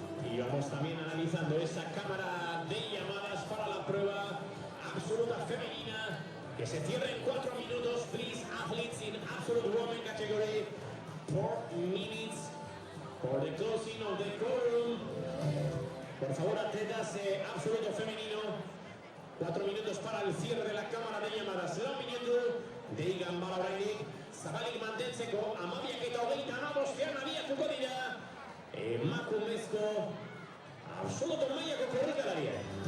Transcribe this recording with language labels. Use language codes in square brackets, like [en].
[es] Y vamos también analizando esa cámara de llamadas para la prueba absoluta femenina que se cierra en 4 minutos. [en] Please, athletes in absolute women category, 4 minutes for the closing of the quorum. [es] Por favor, atletas absoluto femenino, 4 minutos para el cierre de la cámara de llamadas. [eu] Lau minutu, deigan bala orainik, zabalik mantentzeko, amabiak eta hogeita hamabostean abiatuko dira emakumezko absoluto mailako korrikalariak.